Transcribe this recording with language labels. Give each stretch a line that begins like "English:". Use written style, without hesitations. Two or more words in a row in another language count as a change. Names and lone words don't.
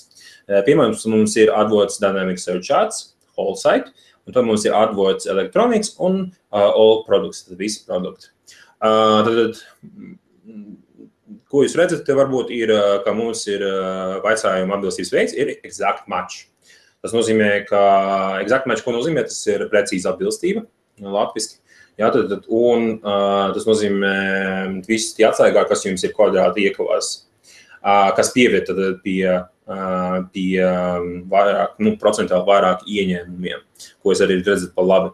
Latvian: Pirmais mums ir AdWords Dynamic Search Ads, Whole Site, un tad mums ir AdWords Electronics un All Products, tad visi produkti. Tad, ko jūs redzat, te varbūt ir, ka mums ir vaicājuma atbilstības veids, ir
English: exact match.
Latvian: Tas nozīmē, ka
English: exact match,
Latvian: ko nozīmē, tas ir precīza atbilstība, latviski. Jā, un tas nozīmē visi tie atslēgvārdi, kas jums ir kvadrāti iekavās, kas pieved pie vairāk, procentuāli vairāk ieņēmumiem, ko jūs arī redzat pa labi.